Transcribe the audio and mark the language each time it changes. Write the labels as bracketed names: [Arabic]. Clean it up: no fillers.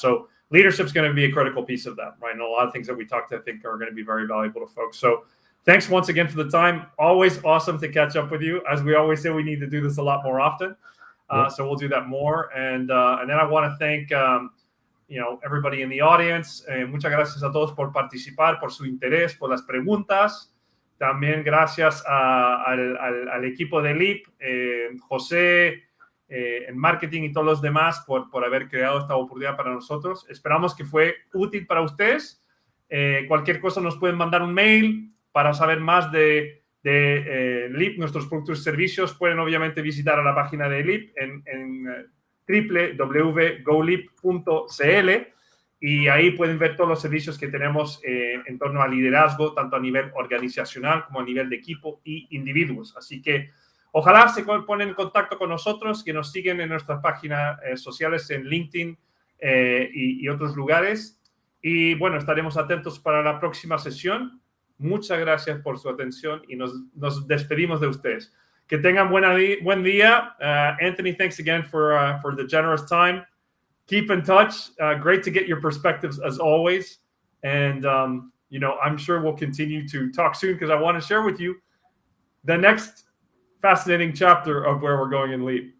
[English] So leadership is going to be a critical piece of that, right? And a lot of things that we talked, I think, are going to be very valuable to folks. So thanks once again for the time. Always awesome to catch up with you. As we always say, we need to do this a lot more often. So we'll do that more. And then I want to thank everybody in the audience. [Spanish] Muchas gracias a todos por participar, por su interés, por las preguntas. También gracias al equipo de LIP, José, en marketing y todos los demás por haber creado esta oportunidad para nosotros. Esperamos que fue útil para ustedes. Cualquier cosa nos pueden mandar un mail para saber más de LIP, nuestros productos y servicios. Pueden obviamente visitar a la página de LIP en www.golip.cl, y ahí pueden ver todos los servicios que tenemos en torno al liderazgo, tanto a nivel organizacional como a nivel de equipo y individuos. Así que ojalá se ponen en contacto con nosotros, que nos siguen en nuestras páginas sociales en LinkedIn y otros lugares. Y bueno, estaremos atentos para la próxima sesión. Muchas gracias por su atención y nos despedimos de ustedes. Que tengan buen día. [English] Anthony, thanks again for the generous time. Keep in touch. Great to get your perspectives as always. And, I'm sure we'll continue to talk soon, because I want to share with you the next fascinating chapter of where we're going in LEAP.